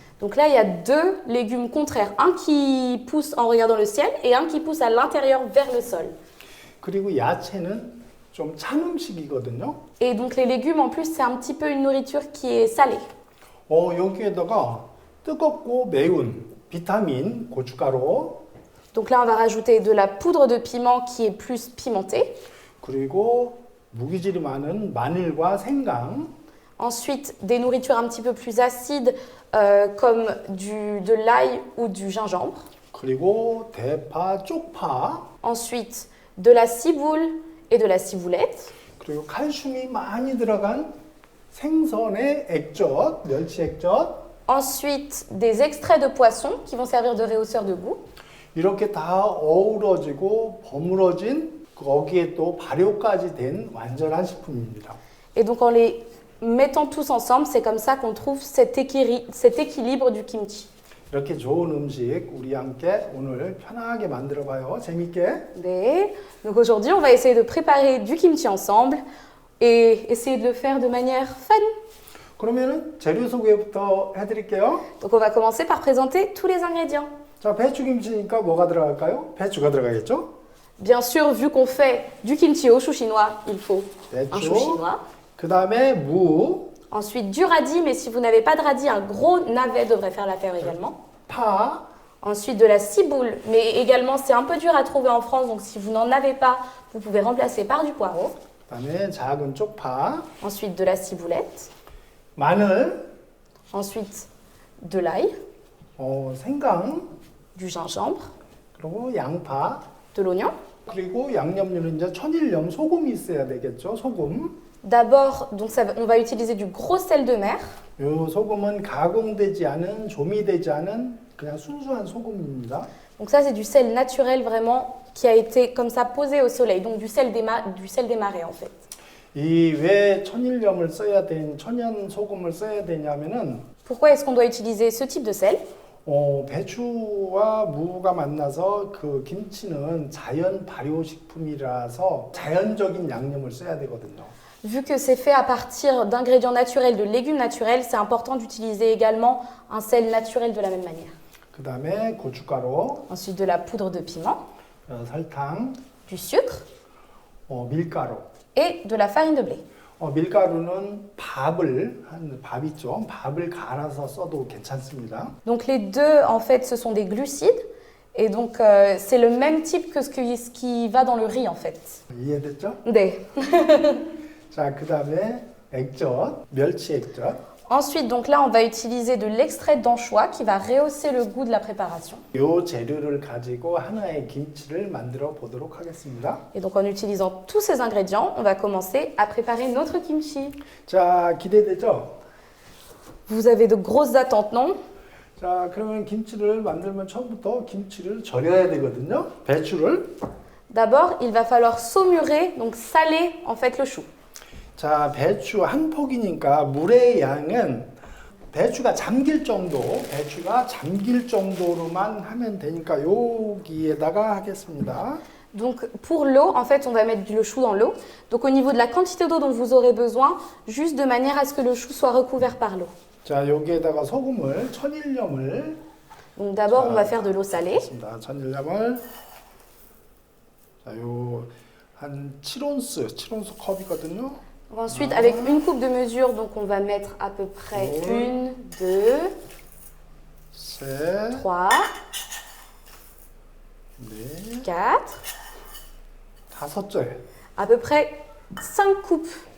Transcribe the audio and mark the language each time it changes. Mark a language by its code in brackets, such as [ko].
[fr] Donc là, il y a 2 légumes contraires, un qui pousse en regardant le ciel et un qui pousse à l'intérieur vers le sol. [ko] 그리고 야채는 좀 찬 음식이거든요. [fr] Et donc les légumes, en plus, c'est un petit peu une nourriture qui est salée. [ko] 여기에다가 뜨겁고 매운 비타민 고춧가루 [fr] Donc là, on va rajouter de la poudre de piment qui est plus pimentée. [ko] 그리고 무기질이 많은 마늘과 생강. [fr] Ensuite, des nourritures un petit peu plus acides comme de l'ail ou du gingembre. [ko] 그리고 대파, 쪽파. [fr] Ensuite, de la ciboule et de la ciboulette. [ko] 그리고 칼슘이 많이 들어간 생선의 액젓, 멸치 액젓. [fr] Ensuite, des extraits de poisson qui vont servir de rehausseur de goût. [ko] 이렇게 다 어우러지고 버무러진 거기에 또 발효까지 된 완전한 식품입니다. [fr] Et donc en les mettant tous ensemble, c'est comme ça qu'on trouve cet équilibre du kimchi. [ko] 이렇게 좋은 음식 우리 함께 오늘 편하게 만들어 봐요. 재밌게. 네. [fr] Donc aujourd'hui, on va essayer de préparer du kimchi ensemble et essayer de le faire de manière fun. [ko] 그러면은 재료 소개부터 해드릴게요. [fr] Donc on va commencer par présenter tous les ingrédients. [ko] 자, 배추김치니까 뭐가 들어갈까요? 배추가 들어가겠죠? [fr] Bien sûr, vu qu'on fait du kimchi au chou chinois, il faut un chou [ko] 배추. [fr] chinois. [ko] 그 다음에 무, [fr] Ensuite, du radis, mais si vous n'avez pas de radis, un gros navet devrait faire l'affaire également. [ko] 파, [fr] Ensuite, de la ciboule, mais également, c'est un peu dur à trouver en France, donc si vous n'en avez pas, vous pouvez remplacer par du poireau. [ko] 그 다음에 작은 쪽파, [fr] Ensuite, de la ciboulette. [ko] 마늘, [fr] Ensuite, de l'ail, [ko] 생강, [fr] du gingembre, [ko] 그리고 양파, [fr] de l'oignon. [ko] 그리고 양념류는 이제 천일염 소금이 있어야 되겠죠? 소금. [fr] D'abord, donc on va utiliser du gros sel de mer. [ko] 이 소금은 가공되지 않은, 조미되지 않은 그냥 순수한 소금입니다. [fr] Donc ça, c'est du sel naturel vraiment qui a été comme ça posé au soleil. Donc du sel des marais en fait. [ko] 이 왜 천일염을 써야 천연 소금을 써야 되냐면은 [fr] Pourquoi est-ce qu'on doit utiliser ce type de sel? [ko] 배추와 무가 만나서 그 김치는 자연 발효식품이라서 자연적인 양념을 써야 되거든요. [fr] Vu que c'est fait à partir d'ingrédients naturels, de légumes naturels, c'est important d'utiliser également un sel naturel de la même manière. [ko] 그 다음에 고춧가루, [fr] Ensuite, de la poudre de piment, [ko] 설탕, [fr] du sucre [ko] 밀가루. [fr] et de la farine de blé. [ko] 밀가루는 밥 있죠? 밥을 갈아서 써도 괜찮습니다. [fr] Donc les deux, en fait, ce sont des glucides. Et donc, c'est le même type que ce qui va dans le riz, en fait. [ko] 이해됐죠? 네. 자, 그 다음에 액젓, 멸치 액젓. [fr] Ensuite, donc là, on va utiliser de l'extrait d'anchois qui va rehausser le goût de la préparation. [ko] 이 재료를 가지고 하나의 김치를 만들어 보도록 하겠습니다. [fr] Et donc, en utilisant tous ces ingrédients, on va commencer à préparer notre kimchi. [ko] 자, 기대되죠? [fr] Vous avez de grosses attentes, non? [ko] 자, 그러면 김치를 만들면 처음부터 김치를 절여야 되거든요. 배추를. [fr] D'abord, il va falloir saumurer, donc saler en fait le chou. [ko] 자, 배추 한 폭이니까 물의 양은 배추가 잠길 정도로만 하면 되니까 여기에다가 하겠습니다. [fr] Donc pour l'eau, en fait, on va mettre le chou dans l'eau. Donc au niveau de la quantité d'eau dont vous aurez besoin, juste de manière à ce que le chou soit recouvert par l'eau. [ko] 자, 여기에다가 소금을, 천일염을. [fr] Donc d'abord, on va faire de l'eau salée. [ko] 천일염을. 자, 한 7온스 컵이거든요. [fr] Ensuite, avec une coupe de mesure, donc on va mettre à peu près 1, 2, 3, 4, à peu près 5 coupes.